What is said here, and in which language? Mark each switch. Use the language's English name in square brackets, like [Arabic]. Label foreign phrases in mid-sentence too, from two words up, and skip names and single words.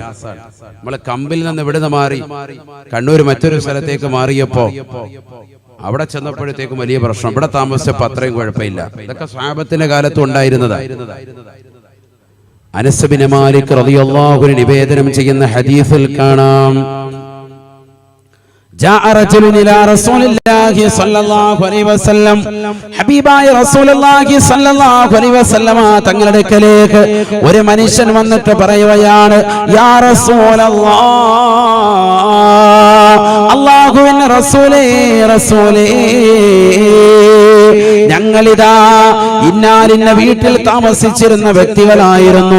[Malayalam] നമ്മൾ കമ്പിൽ നിന്ന് ഇവിടുന്ന് മാറി കണ്ണൂർ മറ്റൊരു സ്ഥലത്തേക്ക് മാറിയപ്പോ അവിടെ ചെന്നപ്പോഴത്തേക്കും വലിയ പ്രശ്നം, ഇവിടെ താമസിച്ചപ്പോ അത്രയും കുഴപ്പമില്ല. ഇതൊക്കെ സ്വഹാബത്തിന്റെ കാലത്ത് ഉണ്ടായിരുന്നതാണ്. അനസ് ബിൻ മാലിക് [Arabic] رضي الله عنه [Malayalam] നിവേദനം ചെയ്യുന്ന ഹദീസിൽ കാണാം, [Arabic] جاء رجل إلى رسول الله صلى الله عليه وسلم. [Malayalam] ഹബീബായ റസൂലുള്ളാഹി [Arabic] صلى الله عليه وسلم [Malayalam] തങ്ങളുടെ അടുക്കലേക്ക് ഒരു മനുഷ്യൻ വന്നിട്ട് പറയുകയാണ്, [Arabic] يا رسول الله, [Malayalam] അല്ലാഹുവിന്റെ റസൂലേ, റസൂലേ, ഞങ്ങളിതാ ഇന്നാലിന്ന വീട്ടിൽ താമസിച്ചിരുന്ന വ്യക്തികളായിരുന്നു.